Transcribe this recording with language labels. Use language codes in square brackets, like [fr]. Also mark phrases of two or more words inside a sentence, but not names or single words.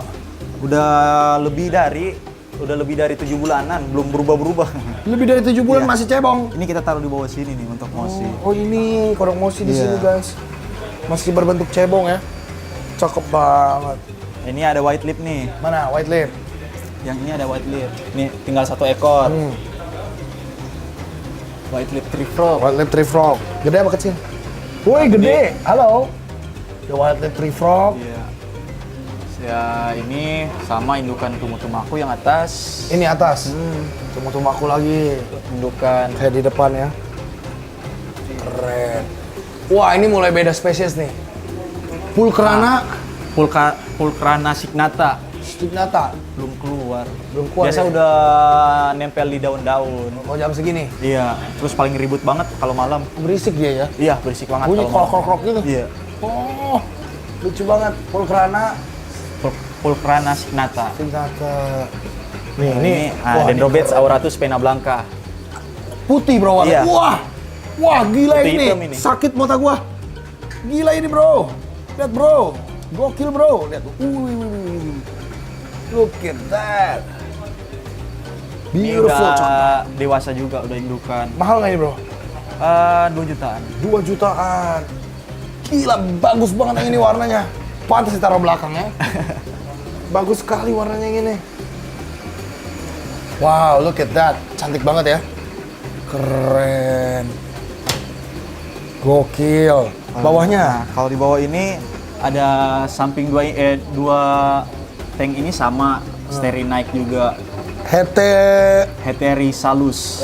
[id] Udah lebih dari 7 bulanan, belum berubah-berubah. Lebih dari 7 bulan Iya. masih cebong. Ini kita taruh di bawah sini nih untuk Mosi. Oh ini kodok Mosi di Iya. sini guys. Masih berbentuk cebong ya. Cakep banget. Ini ada [en] white lip [id] nih. Mana [en] white lip? [id] Yang ini ada [en] white lip. [id] Nih tinggal 1 ekor. [en] White lip Trifrog. White lip tree frog. [id] Gede apa kecil? Woi gede. Halo. [en] The white lip tree frog. [id] Iya. Ya ini sama indukan tumu-tumaku yang atas. Ini atas. Tumu-tumaku lagi. Indukan Kayak di depan ya. Keren. Wah ini mulai beda spesies nih. Pulkrana Pulcrana signata. stignata. Belum keluar. Belum keluar Biasa ya? udah nempel di daun-daun. Oh jam segini. Iya. Terus paling ribut banget kalau malam. Berisik dia ya. Iya, berisik banget Bunyi kalau malam. krok-krok gitu. Iya. Oh lucu banget. Pulkrana Pulcrana signata. stignata. Ini wah, Dendrobeds auratus pena blanca. putih bro warnanya. Iya. Wah gila Putih ini. hitam ini. Sakit mata gua. Gila ini bro. Lihat bro. Gokil bro. Lihat. [en] Look at that. [id] Ini Beautiful. udah dewasa juga, udah indukan. Mahal nggak ini bro? 2 jutaan. 2 jutaan. Gila bagus banget yang ini warnanya. Pantas ditaruh belakang ya. Bagus sekali warnanya yang ini. [en] Wow, look at that. [id] Cantik banget ya. Keren. Gokil. Bawahnya. Nah, kalau di bawah ini ada samping dua tank ini sama Sterinaik juga. Heterisalus.